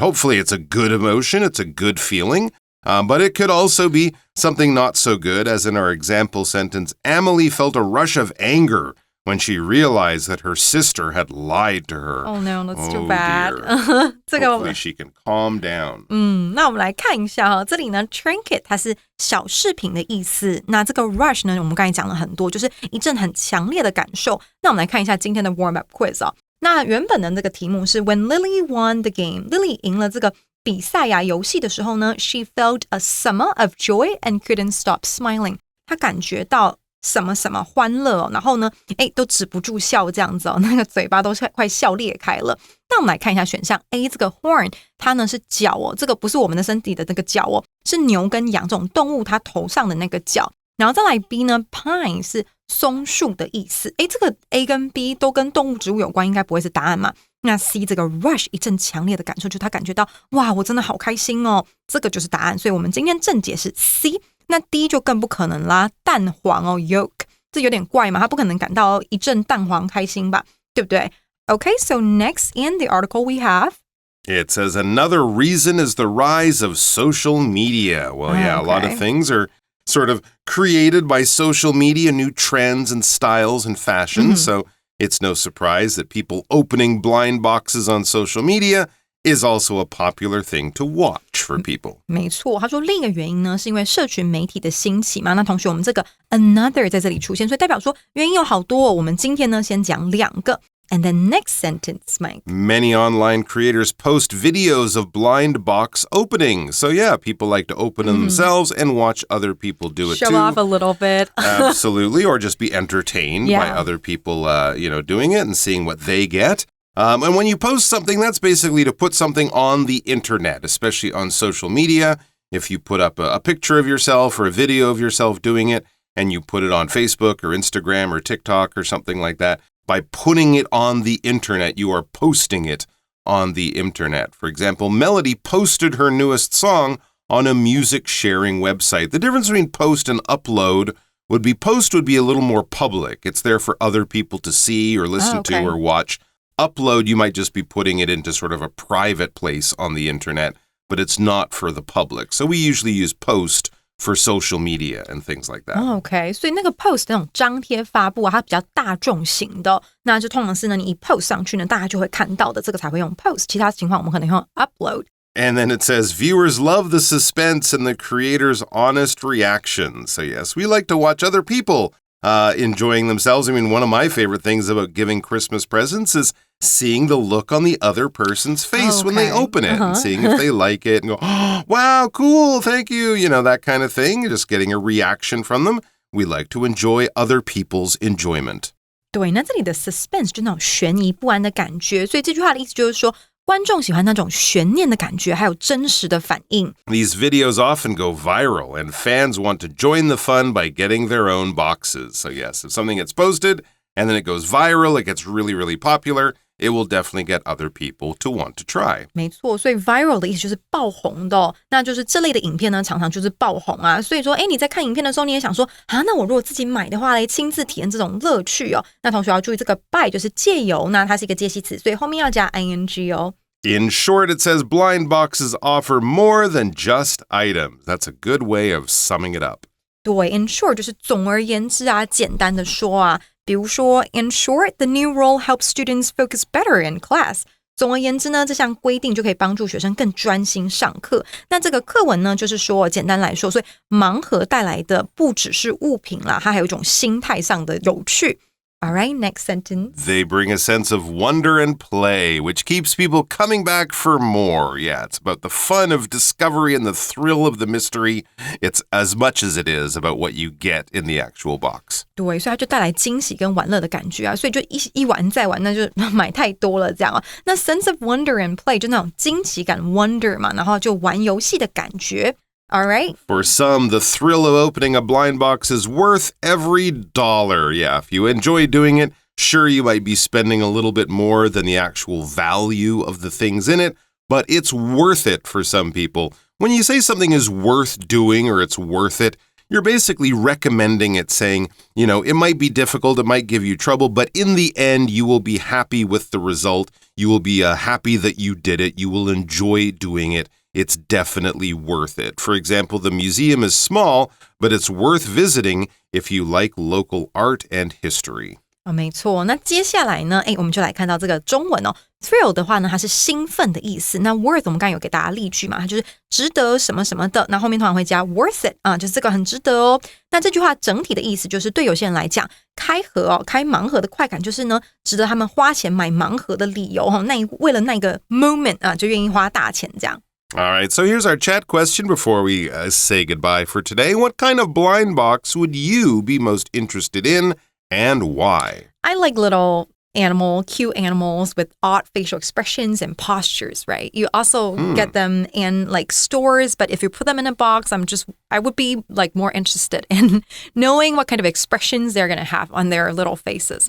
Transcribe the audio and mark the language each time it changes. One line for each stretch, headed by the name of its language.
English: Hopefully it's a good emotion, it's a good feeling, but it could also be something not so good, as in our example sentence, Amelie felt a rush of anger when she realized that her sister had lied to her. Oh no, that's too bad. Hopefully she can calm down.
Chinese: 那我们来看一下这里呢 trinket 它是小饰品的意思，那这个 rush 呢我们刚才讲了很多，就是一阵很强烈的感受。那我们来看一下今天的 warm up quiz那原本的这个题目是
English: When Lily won the game,
Chinese: Lily 赢了这个比赛游戏的时候呢
English: She felt a summer of joy and couldn't stop smiling.
Chinese: 她感觉到什么什么欢乐然后呢都止不住笑这样子那个嘴巴都快笑裂开了。那我们来看一下选项 A 这个 horn 它呢是角这个不是我们的身体的那个角是牛跟羊这种动物它头上的那个角。然后再来 B 呢 pine 是松树的意思。这个 A 跟 B 都跟动物植物有关，应该不会是答案嘛。那 C 这个 rush 一阵强烈的感受，就是他感觉到哇我真的好开心这个就是答案。所以我们今天正解是 C。那 D 就更不可能啦，蛋黄yolk。这有点怪嘛，他不可能感到一阵蛋黄开心吧，对不对？
English: Okay, so next in the article we have It says another reason is the rise of social media. Well, yeah, a lot of things are sort of created by social media, new trends and styles and fashions. So it's no surprise that people opening blind boxes on social media is also a popular thing to watch for people.
Chinese: 没错，他说另一个原因呢，是因为社群媒体的兴起嘛。那同学，我们这个 another 在这里出现，所以代表说原因有好多哦。我们今天呢，先讲2个。
English: And the next sentence, Mike. Many online creators post videos of blind box openings. So yeah, people like to open them themselves and watch other people do it Show too. off a little bit. Absolutely, or just be entertained by other people, doing it and seeing what they get. And when you post something, that's basically to put something on the internet, especially on social media. If you put up a picture of yourself or a video of yourself doing it, and you put it on Facebook or Instagram or TikTok or something like that, by putting it on the internet, you are posting it on the internet. For example, Melody posted her newest song on a music sharing website. The difference between post and upload would be post would be a little more public. It's there for other people to see or listen to or watch. Upload, you might just be putting it into sort of a private place on the internet, but it's not for the public. So we usually use post for social media and things like that.
Chinese: OK, 所以那个 post 那种张贴发布啊，它比较大众型的，那就通常是呢，你一 post 上去呢，大家就会看到的，这个才会用 post。其他情况我们可能用 upload。
English: And then it says, viewers love the suspense and the creator's honest reaction. So yes, we like to watch other people enjoying themselves. I mean, one of my favorite things about giving Christmas presents is seeing the look on the other person's face when they open it and seeing if they like it and go, oh, wow, cool, thank you, that kind of thing. Just getting a reaction from them. We like to enjoy other people's enjoyment.
Chinese: 对，那这里的 suspense 就那种悬疑不安的感觉，所以这句话的意思就是说，观众喜欢那种悬念的感觉，还有真实的反应。
English: These videos often go viral, and fans want to join the fun by getting their own boxes. So yes, if something gets posted and then it goes viral, it gets really, really popular, it will definitely get other people to want to try.
Chinese: 没错，所以 viral 的意思就是爆红的哦，那就是这类的影片呢，常常就是爆红啊。所以说，你在看影片的时候，你也想说啊，那我如果自己买的话嘞，亲自体验这种乐趣哦。那同学要注意，这个 by 就是借由，那它是一个介系词，所以后面要加 ing 哦。
English: In short, it says blind boxes offer more than just items. That's a good way of summing it up.
Chinese: 对 ，in short 就是总而言之啊，简单的说啊，比如说
English: in short, the new rule helps students focus better in class.
Chinese: 总而言之呢，这项规定就可以帮助学生更专心上课。那这个课文呢，就是说，简单来说，所以盲盒带来的不只是物品啦，它还有一种心态上的有趣。
English: All right, next sentence. They bring a sense of wonder and play, which keeps people coming back for more. Yeah, it's about the fun of discovery and the thrill of the mystery. It's as much as it is about what you get in the actual box.
Chinese: 对，所以它就带来惊喜跟玩乐的感觉啊，所以就一玩再玩，那就买太多了这样啊。那 sense of wonder and play 就那种惊奇感 wonder 嘛，然后就玩游戏的感觉。
English: All right. For some, the thrill of opening a blind box is worth every dollar. Yeah, if you enjoy doing it, sure, you might be spending a little bit more than the actual value of the things in it, but it's worth it for some people. When you say something is worth doing or it's worth it, you're basically recommending it, saying, it might be difficult, it might give you trouble, but in the end, you will be happy with the result. You will be happy that you did it. You will enjoy doing it. It's definitely worth it. For example, the museum is small, but it's worth visiting if you like local art and history.
Chinese: 没错，那接下来呢，我们就来看到这个中文哦。 Thrill 的话呢，它是兴奋的意思。那 worth 我们刚才有给大家例句嘛，它就是值得什么什么的。那后面通常会加 worth it 啊，就是这个很值得哦。那这句话整体的意思就是，对有些人来讲，开盲盒的快感就是呢，值得他们花钱买盲盒的理由哈。为了那个 moment 啊，就愿意花大钱这样。
English: All right, so here's our chat question before we say goodbye for today. What kind of blind box would you be most interested in and why? I like cute animals with odd facial expressions and postures, right? You also get them in like stores, but if you put them in a box, I would be like more interested in knowing what kind of expressions they're going to have on their little faces.